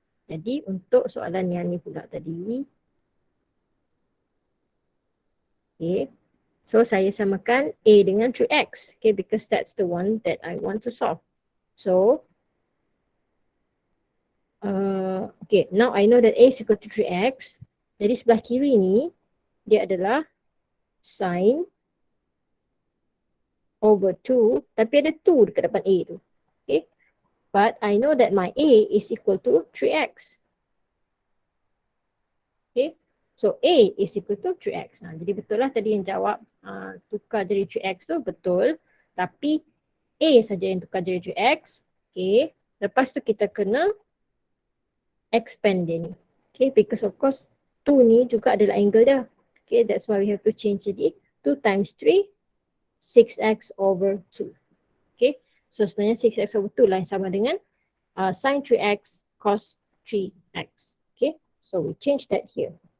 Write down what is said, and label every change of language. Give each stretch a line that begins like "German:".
Malay: Jadi untuk soalan yang ni pula tadi, okay, so saya samakan a dengan 3x.
English: Okay, because that's the one that I want to solve. So okay, now I know that a is equal to 3x.
Malay: Jadi sebelah kiri ni dia adalah sin over 2, tapi ada 2 dekat depan a tu.
English: Okay, but I know that my a is equal to 3x. Okay, so a is equal to 3x.
Malay: Jadi betul lah tadi yang jawab tukar jadi 3x tu betul, tapi a saja yang tukar jadi 3x. Okay, lepas tu kita kena expand dia ni.
English: Okay, because of course 2
Malay: ni juga adalah
English: angle dia. Okay, that's why we have to change jadi 2 times 3, 6x over 2. Okay, so
Malay: sebenarnya 6x over 2 lah yang sama dengan sin 3x cos 3x.
English: Okay, so we change that here.